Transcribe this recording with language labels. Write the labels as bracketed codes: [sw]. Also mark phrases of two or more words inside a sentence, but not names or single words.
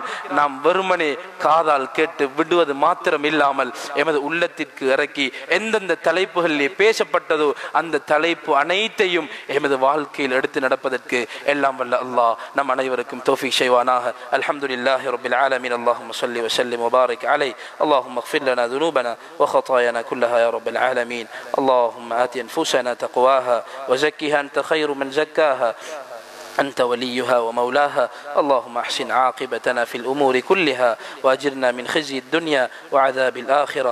[ta] நாம் வெறுமனே காதால் கேட்டு விடுவது மாத்திரம் இல்லாமல் எமது உள்ளத்திற்கு இறக்கி எந்தெந்த தலைப்புகளிலே பேசப்பட்டதோ அந்த தலைப்பு அனைத்தையும் எமது வாழ்க்கையில் எடுத்து நடப்பதற்கு எல்லாம் வல்ல அல்லாஹ் நம் அனைவருக்கும் தௌஃபீக் செய்வானாக. [ar] الحمد لله رب العالمين. اللهم صل و سلم و بارك عليه. அல்லாஹும்ம اغفر لنا ذنوبنا وخطايانا كلها يا رب العالمين. اللهم آت أنفسنا تقواها وزكها أنت خير من زكاها أنت وليها ومولاها. اللهم أحسن عاقبتنا في الأمور كلها وأجرنا من خزي الدنيا وعذاب الآخرة.